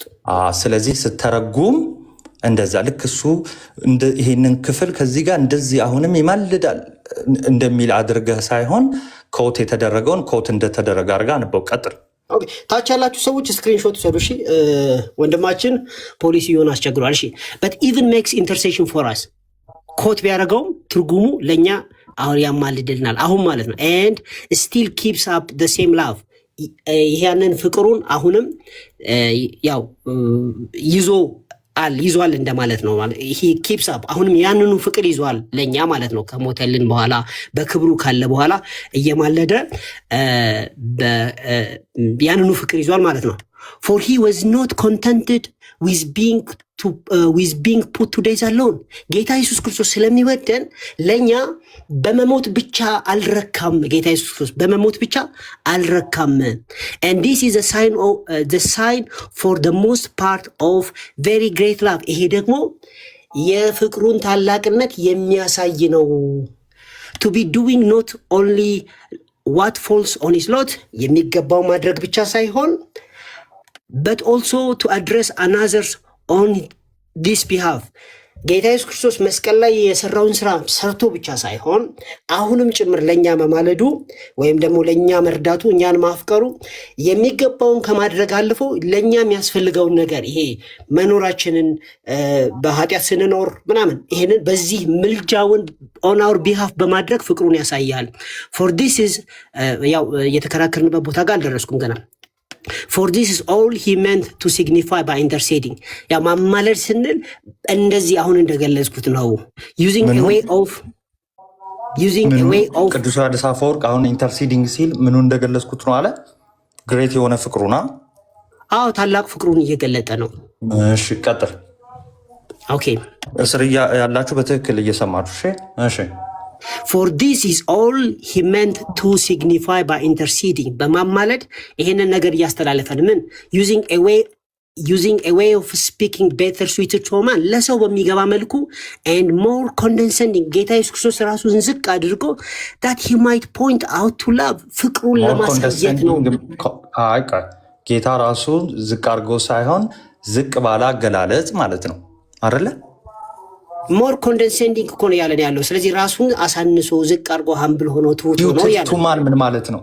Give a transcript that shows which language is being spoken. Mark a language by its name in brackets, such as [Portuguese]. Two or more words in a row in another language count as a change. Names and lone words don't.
[Amharic] ስለዚህ ስተረጉም እንደዛ ልክ እሱ ይሄንን ክፍል ከዚህ ጋር እንደዚህ አሁንም ይማልዳል እንደሚል አድርገህ ሳይሆን ኮት የተደረገውን ኮት እንደተደረገ አድርጋ አንበው ቀጥል። ታች ያላችሁ ሰዎች ስክሪንሾት ሰዱ። እሺ ወንድማችን ፖሊሲ ይሆን አስቸግሯል። እሺ [English] but even makes intercession for us [Amharic] ኮት ቢያደርገውም ትርጉሙ ለኛ አሁን ያማልድልናል አሁን ማለት ነው። [English] and still keeps up the same love [Amharic] ይሄንን ፍቅሩን አሁንም ያው ይዟል እንደማለት ነው። [English] he keeps up [Amharic] አሁንም ያንኑ ፍቅር ይዟል ለኛ ማለት ነው። ከሞተልን በኋላ በክብሩ ካለ በኋላ እየማለደ ያንኑ ፍቅር ይዟል ማለት ነው። [English] for he was not contented with being put to death alone [Amharic] ጌታ ኢየሱስ ክርስቶስ ስለሚወደን ለኛ በመሞት ብቻ አልረካም። ጌታ ኢየሱስ ክርስቶስ በመሞት ብቻ አልረካም። [English] and this is a sign of the sign for the most part of very great love [Amharic] ይሄ ደግሞ የፍቅሩን ታላቅነት የሚያሳይ ነው። [English] to be doing not only what falls on his lot የሚገባው [Amharic] ማድረግ ብቻ ሳይሆን [English] but also to address others on this behalf [Amharic] ጌታ ኢየሱስ ክርስቶስ መስቀል ላይ የሰራውን ስራ ሰርቶ ብቻ ሳይሆን አሁንም ጭምር ለኛ መማለዱ ወይም ደግሞ ለኛ መርዳቱ እኛን ማፍቀሩ የሚገባውን ከማድረግ አልፎ ለኛ የሚያስፈልገውን ነገር ይሄ መኖራችንን በኃጢአት ስንኖር ምናምን ይሄንን በዚህ ምልጃውን [English] on our behalf [Amharic] በማድረግ ፍቅሩን ያሳያል። [English] for this is [Amharic] ያው የተከራከርንበት ቦታ ጋር አልደረስኩም ገና [English] for this is all he meant to signify by interceding [Amharic] ያ ማማለድ ስንል እንደዚህ አሁን እንደገለጽኩት ነው። [English] using a way of [Amharic] ቅዱስ ዮሐንስ አፈወርቅ አሁን ኢንተርሲዲንግ ሲል ምኑ እንደገለጽኩት ነው አለ። ግሬት የሆነ ፍቅሩና ታላቅ ፍቅሩን እየገለጠ ነው። እሺ ቀጥል። ኦኬ እስር ያላችሁ በትክክል እየሰማችሁ እሺ [English] for this is all he meant to signify by interceding [Amharic] በማማለድ ይሄንን ነገር እያስተላለፈን ምን [English] using a way of speaking better suited to man [Amharic] ለሰው በሚገባ መልኩ [English] and more condescending [Amharic] ጌታ ኢየሱስ ክርስቶስ ራሱን ዝቅ አድርጎ [English] that he might point out to love [Amharic] ፍቅሩን ለማሳየት ነው። ጌታ ራሱን ዝቅ አድርጎ ሳይሆን ዝቅ ባለ አገላለጽ ማለት ነው አይደለ? [English] more condescending [Amharic] እኮ ነው ያለን ያለው። ስለዚህ ራሱን አሳንሶ ዝቅ አድርጎ ሀምብል ሆኖ ትሁት ሆኖ ያለው ቱማን ምን ማለት ነው?